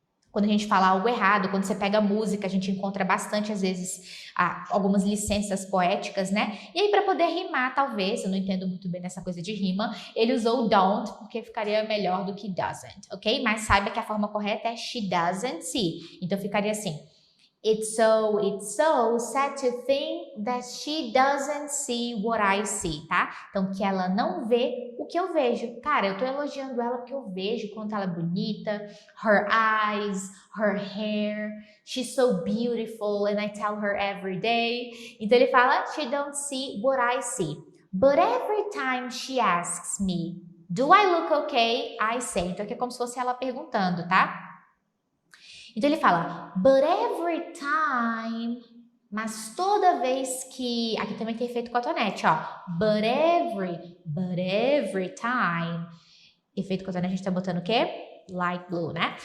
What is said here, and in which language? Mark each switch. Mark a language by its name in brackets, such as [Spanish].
[Portuguese] Quando a gente fala algo errado, quando você pega música, a gente encontra bastante, às vezes, algumas licenças poéticas, né? E aí, para poder rimar, talvez, eu não entendo muito bem nessa coisa de rima, ele usou don't, porque ficaria melhor do que doesn't, ok? Mas saiba que a forma correta é [English] she doesn't see. [Portuguese] Então, ficaria assim. [English] It's so sad to think that she doesn't see what I see, tá? [Portuguese] Então, que ela não vê o que eu vejo. Cara, eu tô elogiando ela porque eu vejo quanto ela é bonita. [English] Her eyes, her hair. She's so beautiful and I tell her every day. [Portuguese] Então, ele fala, [English] she don't see what I see. But every time she asks me, do I look okay? I say. [Portuguese] Então, aqui é como se fosse ela perguntando, tá? Então ele fala, [English] but every time, [Portuguese] mas toda vez que, aqui também tem efeito cotonete, ó, but every time, efeito cotonete a gente tá botando o quê? [English] Light blue, [Portuguese] né?